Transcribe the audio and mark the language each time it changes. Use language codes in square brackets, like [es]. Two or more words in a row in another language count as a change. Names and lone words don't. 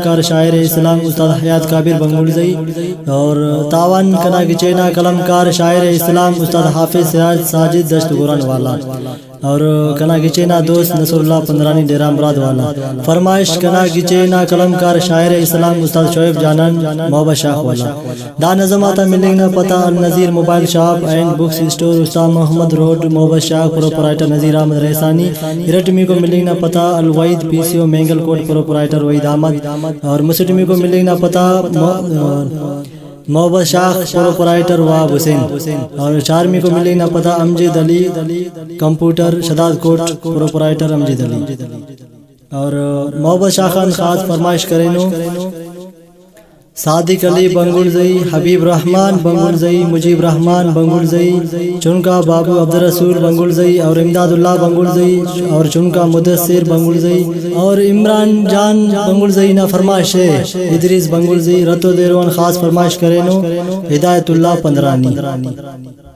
[brh] کار شاعر اسلام استاد حیات کابر بنگل زئی اور تاوان کنا کی چینا قلم کار شاعر اسلام استاد حافظ سراج ساجد دشت گوران والا اور کنا گچے نا دوست نصر اللہ پندرانی ڈیرہ مراد والا فرمائش کنا گچے نا قلم کار شاعر اسلام استاد شعیب جانان محبت شاخ والا دا نظم آتا ملنگ نا پتہ النظیر موبائل شاپ اینڈ بکس اسٹور استاد محمد روڈ محبت شاخ پروپرائٹر نذیر احمد ریحسانی ارٹمی کو ملنگ نا پتہ الوحید پی سی او مینگل کوٹ پروپرائٹر وحید احمد اور مسٹمی کو ملنگ نا پتہ محبت شاخ پروپرائٹر واب حسین اور چارمی کو ملے نا پتہ امجد علی کمپیوٹر شداد کوٹ پروپرائٹر امجد علی اور محبت شاخان خاص فرمائش کرینو صادق علی بنگلزئی حبیب رحمان بنگلزئی مجیب رحمان بنگلزئی چنکا بابو عبدالرسول بنگلزئی اور امداد اللہ بنگلزئی اور چنکا مدثر بنگلزئی اور عمران جان بنگلزئی نا فرمائش ہے ادریس بنگلزئی رتو دیروان خاص فرمائش کرینو ہدایت اللہ پندرانی